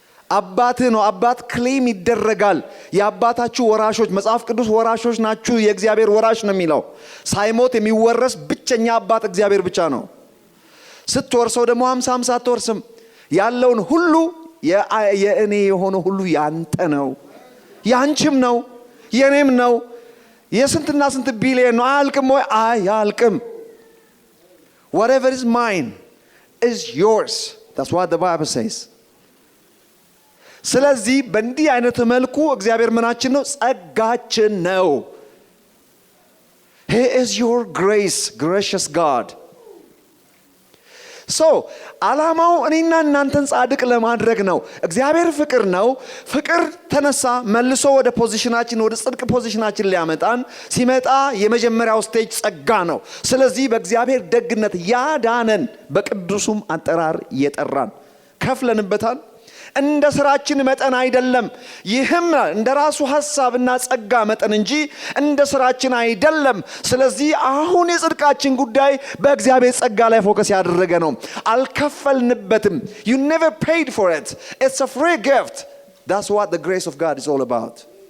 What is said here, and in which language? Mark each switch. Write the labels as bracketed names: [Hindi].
[Amharic] አባትህ ነው። አባት ክሌም ይደረጋል። የአባታችሁ ወራሾች፣ መጽሐፍ ቅዱስ ወራሾች ናችሁ፣ የእግዚአብሔር ወራሽ ነው የሚለው። ሳይሞት የሚወረስ ብቸኛ አባት እግዚአብሔር ብቻ ነው። ስትወርሰው ደግሞ 50 አትወርስም። ያለውን ሁሉ የእኔ የሆነ ሁሉ ያንተ ነው፣ ያንቺም ነው፣ የኔም ነው። የስንትና ስንት ቢሊየን ነው? አያልቅም ወይ? አያልቅም። [English] whatever is mine is yours. that's what the Bible says. [Amharic] ስለዚህ በእንዲህ አይነት መልኩ እግዚአብሔር ምናችን ነው? ጸጋችን ነው። [English] he is your grace, gracious God. [Amharic] ዓላማው እኔና እናንተን ጻድቅ ለማድረግ ነው። እግዚአብሔር ፍቅር ነው። ፍቅር ተነሳ መልሶ ወደ ፖዚሽናችን ወደ ጽድቅ ፖዚሽናችን ሊያመጣን ሲመጣ የመጀመሪያው ስቴጅ ጸጋ ነው። ስለዚህ በእግዚአብሔር ደግነት ያዳነን፣ በቅዱሱም አጠራር የጠራን ከፍለንበታል። እንደ ስራችን መጠን አይደለም። ይህም እንደ ራሱ ሐሳብና ጸጋ መጠን እንጂ እንደ ስራችን አይደለም። ስለዚህ አሁን የጽድቃችን ጉዳይ በእግዚአብሔር ጸጋ ላይ ፎከስ ያደረገ ነው። አልከፈልንበትም። [English] you never paid for it. it's a free gift. that's what the grace of God is all about.